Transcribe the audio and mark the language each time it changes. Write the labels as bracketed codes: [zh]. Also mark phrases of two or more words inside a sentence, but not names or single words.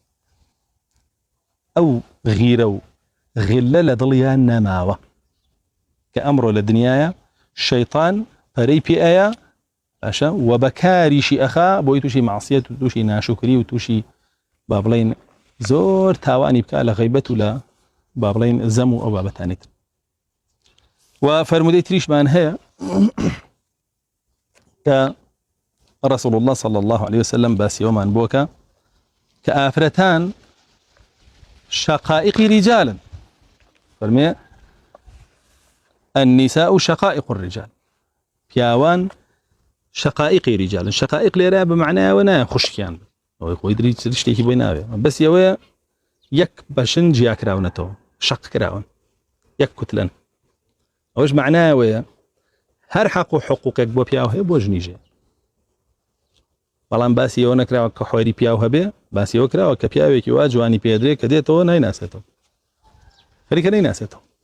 [ckb] ئەو غیرە و غیلە لە دڵیان نەماوە کە ئەمڕۆ لە دنیاە شەیطان پەرەی پێ ئەیە باشە و بەکاریشی ئەخا بۆی تووشی مەعسیەت و تووشی ناشکری و تووشی با بڵێن زۆر تاوانی بکە لە غەیبەت و لە با بڵێن زەم و ئەو بابەتانێت. و فەرمودەی تریشمان هەیە کە [ar] رسول الله صلى الله عليه وسلم [ckb] باسی ئەومان بووکە کە ئافرەتان [ar] شقائق رجالا، [ckb] فەرمێ [ar] النساء شقائق الرجال، [ckb] پیاوان [ar] شقائق رجال. [ckb] شقائق لێرە بمعنایەوە نایە خوشکیان ئەوەی خۆی دری شتێکی بۆی ناوێ، بەس ئەوەیە یەک بەشن جیا کراونەتەوە، شەق کراون، یەک کوتلەن. ئەوەش معنایەوەیە هەر حەق و حقوقێک بۆ پیاو هەیە بۆ ژنیژێ، بەڵام باسی ئەوە نەکراوە کە خۆری پیاو هەبێ باسی ئەوە کراوە کە پیاوێکی وا جوانی پێدرێ کە دێتەوە نایناسێتەوە خەریکە نایناسێتەوە